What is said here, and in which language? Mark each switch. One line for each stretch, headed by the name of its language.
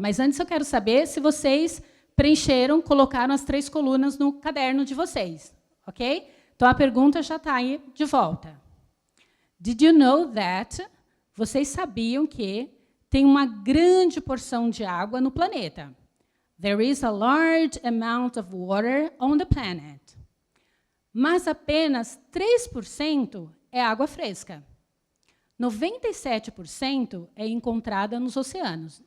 Portuguese: Mas antes eu quero saber se vocês preencheram, colocaram as 3 colunas no caderno de vocês. Ok? Então, a pergunta já está aí de volta.
English: Did you know that?
Portuguese: Vocês sabiam que tem uma grande porção de água no planeta.
English: There is a large amount of water on the planet.
Portuguese: Mas apenas 3% é água fresca. 97% é encontrada nos oceanos.